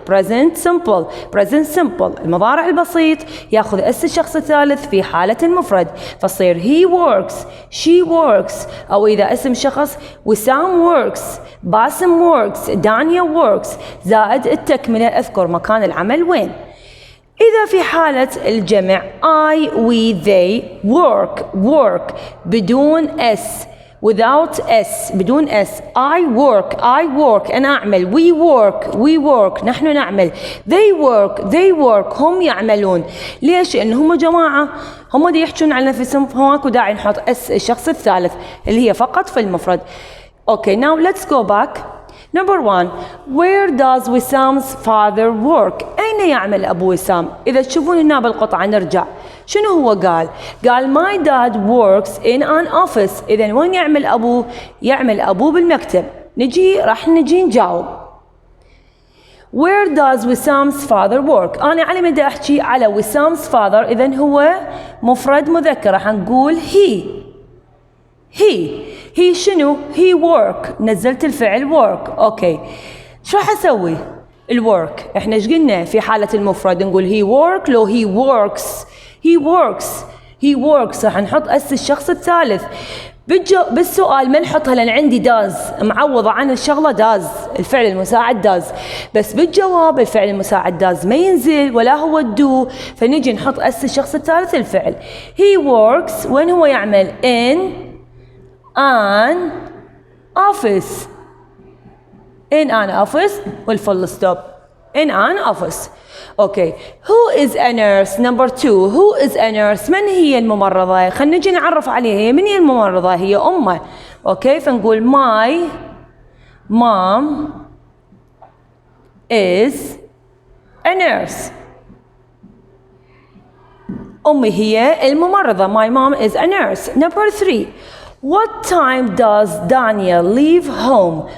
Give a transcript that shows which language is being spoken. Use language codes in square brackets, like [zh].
[en] present simple. [ar] المضارع البسيط ياخذ اس الشخص الثالث في حالة المفرد، فصير he works، she works، أو إذا اسم شخص وسام works، باسم works، دانيا works، زائد التكملة أذكر مكان العمل وين. إذا في حالة الجمع [en] I, we, they work [ar] بدون s، [en] without s، [ar] بدون s. [en] I work [ar] أنا أعمل. [en] we work [ar] نحن نعمل. they work هم يعملون. ليش؟ لأن هم جماعة، هم دي يحجون على نفسهم، فماكو داعي نحط s الشخص الثالث اللي هي فقط في المفرد. [en] Okay, now let's go back. Number 1. Where does Wissam's father work? [ar] أين يعمل أبو وسام؟ إذا تشوفون هنا بالقطعة نرجع. شنو هو قال؟ قال [en] my dad works in an office. [ar] إذا وين يعمل أبوه؟ يعمل أبوه بالمكتب. راح نجي نجاوب. [en] Where does Wissam's father work؟ [ar] أنا على مدى أحكي على Wissam's father، إذا هو مفرد مذكر، راح نقول he شنو؟ he work. نزلت الفعل work. أوكي، شو راح أسوي؟ الwork إحنا إيش قلنا في حالة المفرد؟ نقول he work. لو he works he works راح نحط اس الشخص الثالث. بالسؤال ما نحطها لان عندي does معوضة عن الشغلة does الفعل المساعد does، بس بالجواب الفعل المساعد does ما ينزل ولا هو do، فنجي نحط اس الشخص الثالث الفعل. [en] he works [ar] وين هو يعمل [en] in an office، in an office والفول stop in an office. [ar] اوكي [en] who is a nurse [ar] number 2 who is a nurse من هي الممرضة؟ خلينا نجي نعرف عليها هي من هي الممرضة؟ هي أمه. اوكي فنقول [en] my mom is a nurse. [ar] أمي هي الممرضة [en] my mom is a nurse. number 3 what time does Daniel leave home?